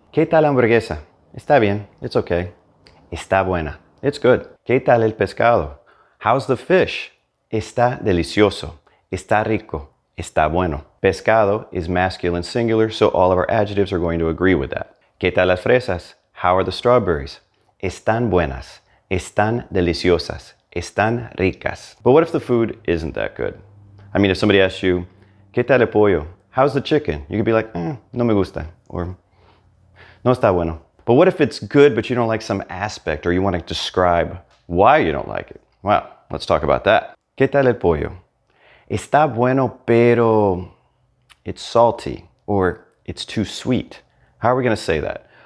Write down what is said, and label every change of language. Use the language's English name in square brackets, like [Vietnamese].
[Spanish] ¿Qué tal la hamburguesa? Está bien, [English] it's okay. [Spanish] Está buena, [English] it's good. [Spanish] ¿Qué tal el pescado? [English] How's the fish? [Spanish] Está delicioso, está rico, está bueno. [English] Pescado is masculine singular, so all of our adjectives are going to agree with that. [Spanish] ¿Qué tal las fresas? [English] How are the strawberries? [Spanish] Están buenas, están deliciosas, están ricas. [English] But what if the food isn't that good? I mean, if somebody asks you, [Spanish] ¿Qué tal el pollo? [English] How's the chicken? You could be like, [Spanish] no me gusta, [English] or [Spanish] no está bueno. [English] But what if it's good, but you don't like some aspect, or you want to describe why you don't like it? Well, let's talk about that. [Spanish] ¿Qué tal el pollo? Está bueno, pero [English] it's salty, or it's too sweet. How are we going to say that?